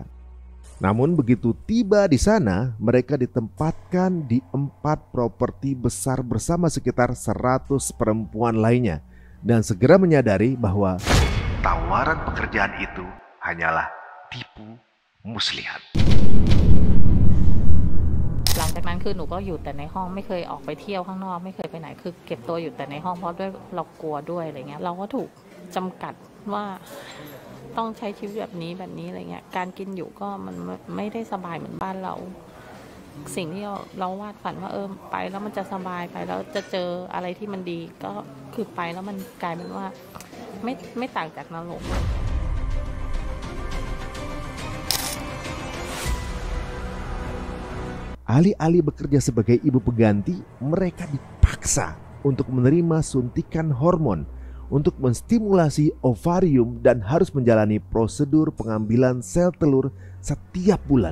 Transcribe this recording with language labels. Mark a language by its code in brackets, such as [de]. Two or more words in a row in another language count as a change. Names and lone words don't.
[id] Namun begitu tiba di sana, mereka ditempatkan di 4 properti besar bersama sekitar 100 perempuan lainnya. Dan segera menyadari bahwa tawaran pekerjaan itu hanyalah tipu muslihat. [th] หลังจากนั้นคือหนูก็อยู่แต่ในห้องไม่เคยออกไปเที่ยวข้างนอกไม่เคยไปไหนคือเก็บตัวอยู่แต่ในห้องเพราะด้วยเรากลัวด้วยอะไรเงี้ยเราก็ถูกจำกัดว่าต้องใช้ชีวิตแบบนี้อะไรเงี้ยการกินอยู่ก็มันไม่ได้สบายเหมือนบ้านเราสิ่งที่เราวาดฝันว่าไปแล้วมันจะสบายไปแล้วจะเจออะไรที่มันดีก็คือไปแล้วมันกลายเป็นว่าไม่ต่างจากนรก [id] Alih-alih bekerja sebagai ibu pengganti, mereka dipaksa untuk menerima suntikan hormon untuk menstimulasi ovarium dan harus menjalani prosedur pengambilan sel telur setiap bulan.